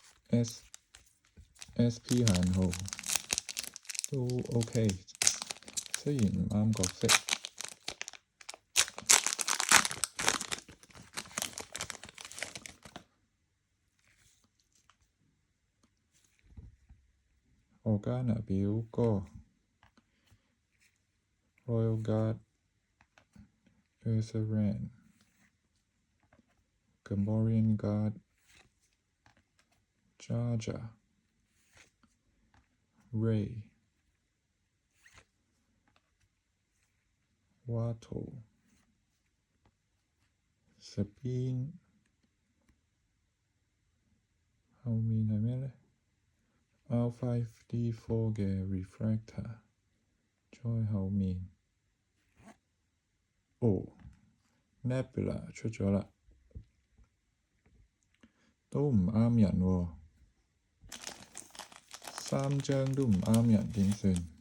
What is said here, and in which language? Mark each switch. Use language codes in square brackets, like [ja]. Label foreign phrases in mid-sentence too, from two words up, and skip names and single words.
[yue] SP 限號，都 OK， 雖然唔啱角色。Organa 表哥 Royal Guard Ursa Wren Gamorrean Guard Jar Jar Rey Watto Sabine，後面係咩呢？ R5D4 嘅 Refractor， 再後面Nebula 出咗啦，都唔啱人喎，3張都唔啱人點算？